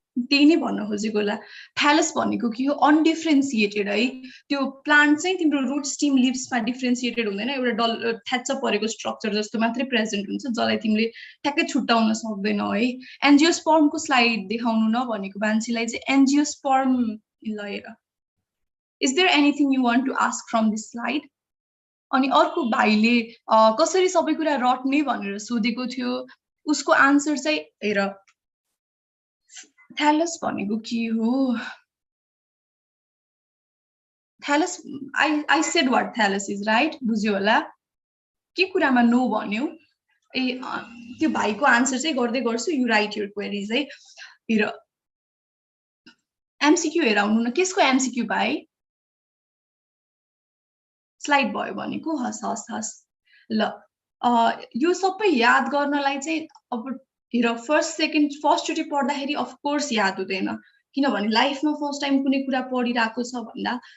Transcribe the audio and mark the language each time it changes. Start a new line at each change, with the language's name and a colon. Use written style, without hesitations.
Nepali: त्यही नै भन्न खोजेको होला. थ्यालस भनेको के हो? अनडिफरेन्सिएटेड है. त्यो प्लान्ट चाहिँ तिम्रो रूट स्टिम लिभ्समा डिफरेन्सिएटेड हुँदैन. एउटा डल थ्याच्च परेको स्ट्रक्चर जस्तो मात्रै प्रेजेन्ट हुन्छ जसलाई तिमीले ठ्याक्कै छुट्टाउन सक्दैनौ है. एन्जियोस्पर्मको स्लाइड देखाउनु न भनेको मान्छेलाई चाहिँ एन्जियोस्पर्म ल हेर.
English: Is there anything you want to ask from this slide?
Nepali: अनि अर्को भाइले कसरी सबै कुरा रट्ने भनेर सोधेको थियो. उसको आन्सर चाहिँ हेर. थ्यालस भनेको के हो?
English: Thallus I said what thallus is, right?
Nepali: बुझ्यो होला. के कुरामा नो भन्यो? त्यो भाइको आन्सर चाहिँ गर्दै गर्छु.
English: you write your queries
Nepali: है. हेर एमसीक्यू हेराउनु न. केसको एमसीक्यू भाइ? स्लाइड भयो भनेको हस हस हस. ल यो सबै याद गर्नलाई चाहिँ अब हेर फर्स्ट सेकेन्ड फर्स्टचोटि पढ्दाखेरि अफकोर्स याद हुँदैन किनभने लाइफमा फर्स्ट टाइम कुनै कुरा पढिरहेको छ भन्दा